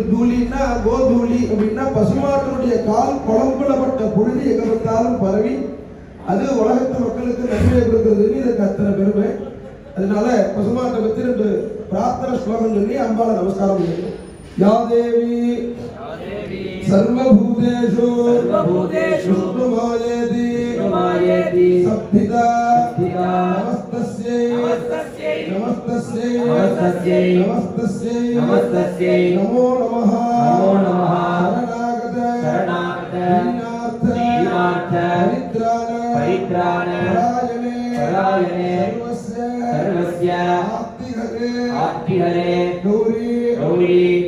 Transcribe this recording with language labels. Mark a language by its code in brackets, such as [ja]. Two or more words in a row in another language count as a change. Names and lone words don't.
[ta] தூளின்னா கோதூளி அப்படின்னா பசுமாட்டினுடைய கால் குழம்புலப்பட்ட புழுதி எங்க பார்த்தாலும் பரவி அது உலகத்து மக்களுக்கு நன்மையை கொடுக்குறதுன்னு இதுக்கு அத்தனை பெருமை. அதனால பசுமாட்டை பற்றி 2 பிரார்த்தனை ஸ்லோகம் சொல்லி அம்பாளை நமஸ்காரம் பண்ணணும். [sa] या देवी सर्वभूतेषु विष्णुमायेति सप्तिदा नमस्तस्यै नमो नमः शरणागत दीनार्थ परित्राण परायणे सर्वस्य आर्तिहरे गौरी